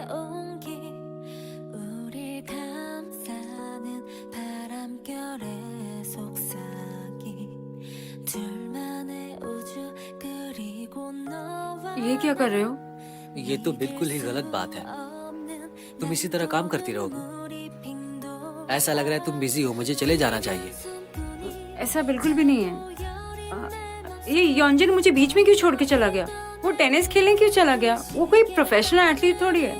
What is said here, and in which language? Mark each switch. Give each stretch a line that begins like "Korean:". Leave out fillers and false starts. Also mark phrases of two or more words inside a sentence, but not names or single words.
Korean: 온기 우릴 감싸는 바람결의 속삭이 둘만의 우주 그리고 너와
Hindi: ये क्या कर रहे हो? ये तो बिल्कुल ही गलत बात है। तुम इसी तरह काम करती रहोगी? ऐसा लग रहा है तुम बिजी हो, मुझे चले जाना चाहिए। ऐसा बिल्कुल भी नहीं है। ये योंजिन मुझे बीच में क्यों छोड़ के चला गया? वो टेनिस खेलने क्यों चला गया? वो कोई
English: professional athlete
Hindi: थोड़ी है।